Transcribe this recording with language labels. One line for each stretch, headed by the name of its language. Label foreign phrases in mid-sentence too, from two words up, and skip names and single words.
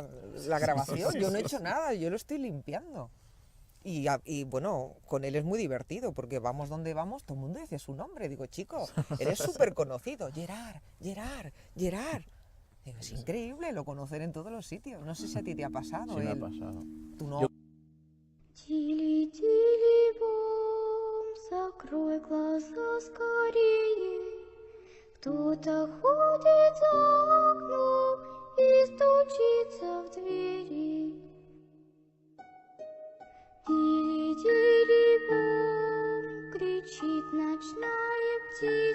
Spanish: La grabación, yo no he hecho nada, yo lo estoy limpiando. Y bueno, con él es muy divertido porque vamos donde vamos, todo el mundo dice su nombre. Digo, chico, eres súper conocido. Gerard. Digo, es increíble, lo conocen en todos los sitios. No sé si a ti te ha pasado. Sí, me ha pasado. Tu no.
Russian: Тили-тили-бом, закрой глаза скорее. Кто-то ходит за окном и стучится в двери. Тили-тили-бом, кричит ночная птица.